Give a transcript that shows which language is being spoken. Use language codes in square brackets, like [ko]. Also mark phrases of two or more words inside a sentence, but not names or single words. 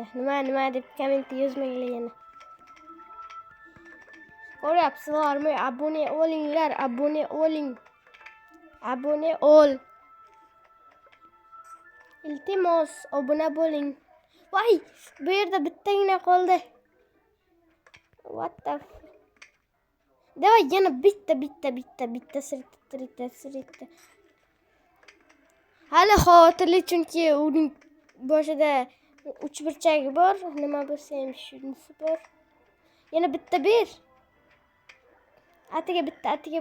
[uz] Nima deb kommentda yozmanglar yana. Ko'ryapsizlarmi? Abone olinglar, abone ol. Iltimos, obuna bo'ling. Voy, bu yerda bittagina qoldi. [en] What the fuck? [uz] Davay, yana bitta sirtda. Hali xotirli, chunki uning boshida uchburchagi bor. Nima bo'lsa ham shunisi bor. Yana bitta ber. Atiga bitta.